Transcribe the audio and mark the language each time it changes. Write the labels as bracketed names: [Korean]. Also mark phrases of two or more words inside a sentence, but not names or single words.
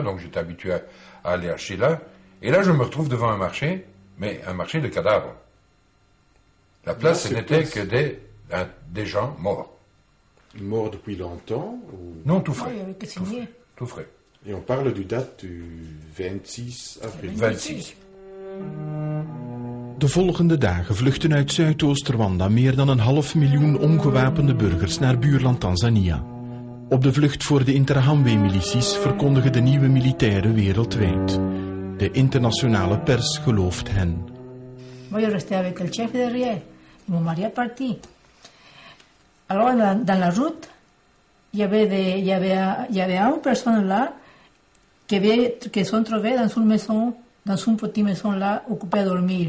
[French] Donc, j'étais habitué à aller acheter là. Et là, je me retrouve devant un marché, mais un marché de cadavres. La place, ce n'était que des gens morts. Morts depuis longtemps ou... Non, tout frais. Tout frais. Et on parle du date du 26 avril. 26. [Dutch] De volgende dagen vluchten uit Zuidoost-Rwanda meer dan 500.000 ongewapende burgers naar buurland Tanzania. Op de vlucht voor de Interahamwe-milities verkondigen de nieuwe militairen wereldwijd. De internationale pers gelooft hen. [French] Moi, je restais avec le chef derrière. Mon mari est parti. Alors, dans la route, il y avait une personne là qui sont trouvés dans une maison, dans une petite maison là, occupée à dormir.